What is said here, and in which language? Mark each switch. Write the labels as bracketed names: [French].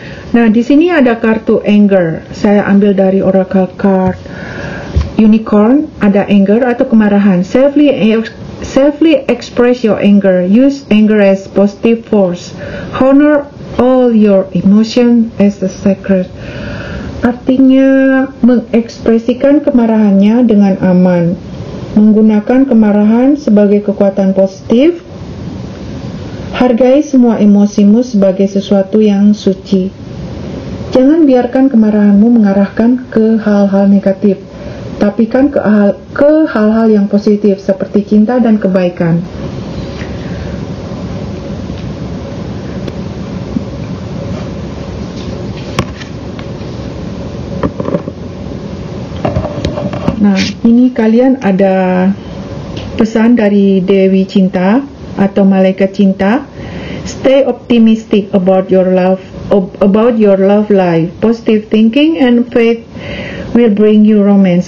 [Indonesian] Nah, di sini ada kartu anger. Saya ambil dari Oracle card Unicorn. Ada anger atau kemarahan. [English] Safely express your anger. Use anger as positive force. Honor all your emotion as a sacred. [Indonesian] Artinya mengekspresikan kemarahannya dengan aman, menggunakan kemarahan sebagai kekuatan positif. Hargai semua emosimu sebagai sesuatu yang suci. Jangan biarkan kemarahanmu mengarahkan ke hal-hal negatif, tapi kan ke hal-hal yang positif seperti cinta dan kebaikan. Nah, ini kalian ada pesan dari Dewi Cinta atau Malaikat Cinta. [English] Stay optimistic about your love life. Positive thinking and faith will bring you romance.